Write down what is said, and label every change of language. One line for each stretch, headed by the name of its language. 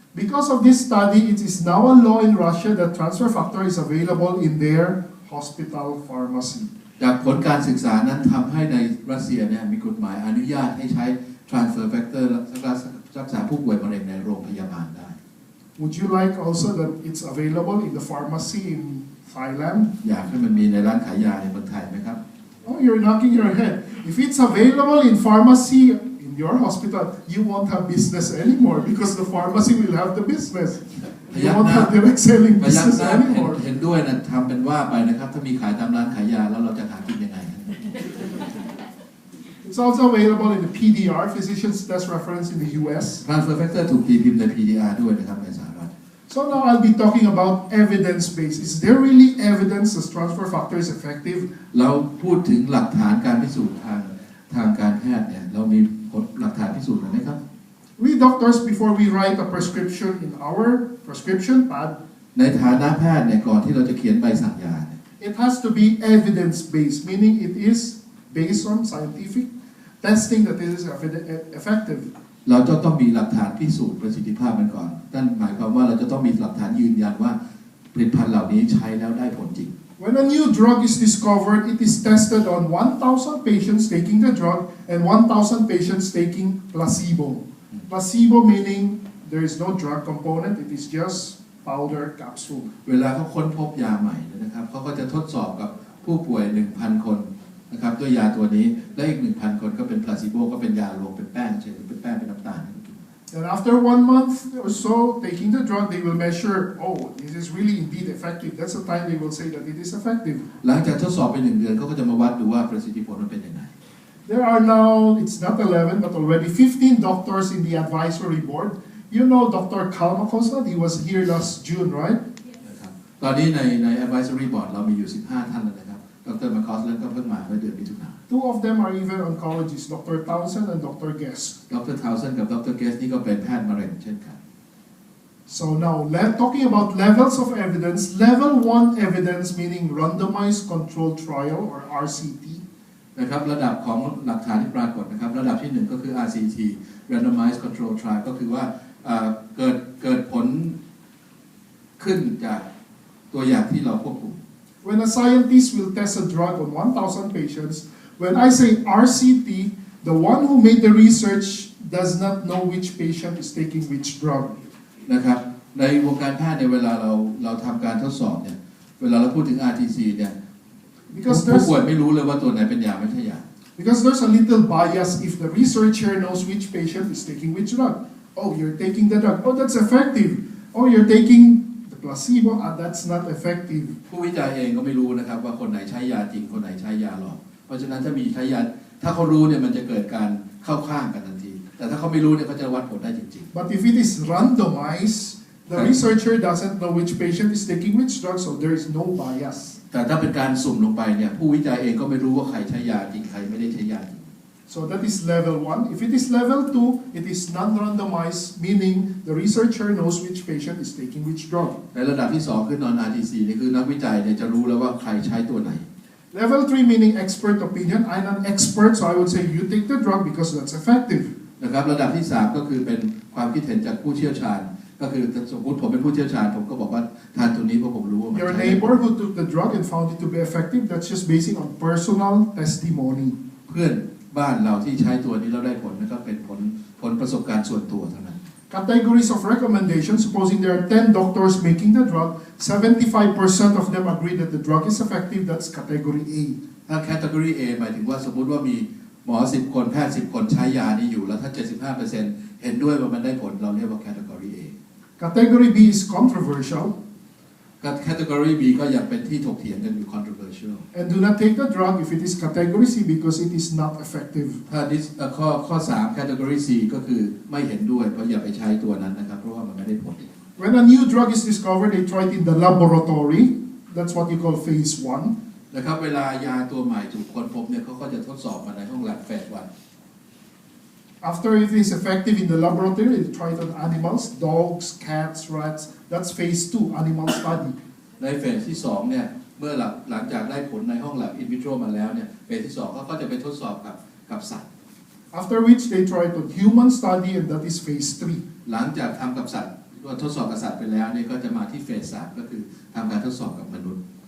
English: Because of this study, it is now a law in Russia that transfer factor is available in their hospital pharmacy.
Thai: จากผลการศึกษานั้นทำให้ในรัสเซียเนี่ยมีกฎหมายอนุญาตให้ใช้ transfer factor รักษาผู้ป่วยมะเร็งในโรงพยาบาลได้
English: Would you like also that it's available in the pharmacy in Thailand?
Thai: อยากให้มันมีในร้านขายยาในเมืองไทยไหมครับ
English: Oh, you're knocking your head. If it's available in pharmacy in your hospital, you won't have business anymore because the pharmacy will have the business. You won't have direct selling
Thai: พยัก
English: business
Thai: หน้า
English: anymore.
Thai: เห็นด้วยนะทำเป็นว่าไปนะครับถ้ามีขายตามร้านขายยาแล้วเราจะหากินยังไง
English: It's also available in the PDR, Physician's Test Reference in the US.
Thai: Transfer factor ถูกตีพิมพ์ใน PDR ด้วยนะครับในสหรัฐ
English: So now I'll be talking about evidence-based. Is there really evidence that transfer factor is effective?
Thai: เราพูดถึงหลักฐานการพิสูจน์ทางการแพทย์เนี่ยเรามีหลักฐานพิสูจน์ไหมครับ
English: We doctors, before we write a prescription in our prescription pad,
Thai: ในฐานะแพทย์เนี่ยก่อนที่เราจะเขียนใบสั่งยา
English: it has to be evidence-based, meaning it is based on scientific testing that it is effective.
Thai: เราจะต้องมีหลักฐานพิสูจน์ประสิทธิภาพมันก่อนนั่นหมายความว่าเราจะต้องมีหลักฐานยืนยันว่าผลิตภัณฑ์เหล่านี้ใช้แล้วได้ผลจริง
English: When a new drug is discovered, it is tested on 1,000 patients taking the drug and 1,000 patients taking placebo. Placebo meaning there is no drug component, it is just powder capsule.
Thai: เวลาเขาค้นพบยาใหม่นะครับเขาก็จะทดสอบกับผู้ป่วย 1,000 คนนะครับด้วยยาตัวนี้และอีก 1,000 คนก็เป็น placebo ก็เป็นยารวมเป็นแป้งเฉยเป็นแป้งเป็นน้ำตาล
English: And after 1 month or so taking the drug, they will measure, oh, this is really indeed effective. That's the time they will say that it is effective.
Thai: หลังจากทดสอบไป1 เดือนเขาก็จะมาวัดดูว่าประสิทธิผลมันเป็นยังไง
English: There are now, it's not 11, but already 15 doctors in the advisory board. You know Dr. Kalmakosa, he was here last June, right?
Thai: ตอนนี้ใน advisory board เรามีอยู่ 15 ท่านแล้วนะครับดร. มาคอสแล้วก็เพิ่งมาเมื่อเดือนมิถุนายน
English: 2 of them are even oncologists, Dr. Townsend and Dr. Guest.
Thai: ดร. Townsend กับดร.Guest นี่ก็เป็นแพทย์มะเร็งเช่นกัน
English: So now, talking about levels of evidence, level 1 evidence meaning randomized controlled trial or RCT.
Thai: นะครับระดับของหลักฐานที่ปรากฏนะครับระดับที่1ก็คือ RCT
English: randomized control trial
Thai: ก็คือว่าเกิดผลขึ้นจากตัวอย่างที่เราควบคุม
English: When a scientist will test a drug on 1,000 patients, when I say RCT, the one who made the research does not know which patient is taking which drug.
Thai: นะครับในวงการแพทย์ในเวลาเราทำการทดสอบเนี่ยเวลาเราพูดถึง RTC เนี่ยผู้ป่วยไม่รู้เลยว่าตัวไหนเป็นยาไม่ใช่ยา
English: Because there's a little bias if the researcher knows which patient is taking which drug. Oh, you're taking the drug. Oh, that's effective. Oh, you're taking the placebo. That's not effective.
Thai: ผู้วิจัยเองก็ไม่รู้นะครับว่าคนไหนใช้ยาจริงคนไหนใช้ยาหลอกเพราะฉะนั้นถ้ามีใช้ยาถ้าเขารู้เนี่ยมันจะเกิดการเข้าข้างกันทันทีแต่ถ้าเขาไม่รู้เนี่ยเขาจะวัดผลได้จริงๆ
English: But if it is randomized, the researcher doesn't know which patient is taking which drug, so there is no bias.
Thai: แต่ถ้าเป็นการสุ่มลงไปเนี่ยผู้วิจัยเองก็ไม่รู้ว่าใครใช้ยาจริงใครไม่ได้ใช้ยาจริง
English: So that is level 1. If it is level 2, it is non-randomized, meaning the researcher knows which patient is taking which drug.
Thai: ในระดับที่2คือ non-RTC นี่คือนักวิจัยเนี่ยจะรู้แล้วว่าใครใช้ตัวไหน
English: Level 3 meaning expert opinion. I'm an expert, so I would say you take the drug because that's effective.
Thai: นะครับระดับที่3ก็คือเป็นความคิดเห็นจากผู้เชี่ยวชาญก็คือสมมติผมเป็นผู้เชี่ยวชาญผมก็บอกว่าทานตัวนี้เพราะผมรู้ว่า
English: Your neighbor who took the drug and found it to be effective, that's just basing on personal testimony.
Thai: เพื่อนบ้านเราที่ใช้ตัวนี้แล้วได้ผลนะครับเป็นผลประสบการณ์ส่วนตัวเท่านั้น
English: Categories of recommendation. Supposing there are 10 doctors making the drug, 75% of them agree that the drug is effective. That's category A.
Thai: ถ้า category A หมายถึงว่าสมมุติว่ามีหมอ10 คนแพทย์10 คนใช้ยานี้อยู่แล้วถ้า 75% เห็นด้วยว่ามันได้ผลเราเรียกว่า category A.
English: Category B is controversial.
Thai: category B ก็ยังเป็นที่ถกเถียงกันอยู่ controversial.
English: And do not take the drug if it is category C because it is not effective.
Thai: ถ้าข้อ3 category C ก็คือไม่เห็นด้วยเพราะอย่าไปใช้ตัวนั้นนะครับเพราะว่ามันไม่ได้ผล
English: When a new drug is discovered, they try it in the laboratory. That's what you call phase 1.
Thai: นะครับเวลายาตัวใหม่ถูกค้นพบเนี่ยเขาก็จะทดสอบมาในห้องแลบ phase 1
English: After it is effective in the laboratory, they try it on animals, dogs, cats, rats. That's phase 2, animal study.
Thai: ในเฟสที่2เนี่ยเมื่อหลังจากได้ผลในห้องแลบ in vitro มาแล้วเนี่ยเฟสที่2เขาก็จะไปทดสอบกับสัตว์
English: After which they try it on human study, and that is phase 3.
Thai: หลังจากทำกับสัตว์ทดสอบกับสัตว์ไปแล้วเนี่ยก็จะมาที่เฟส3ก็คือทำการทดสอบกับมนุษย์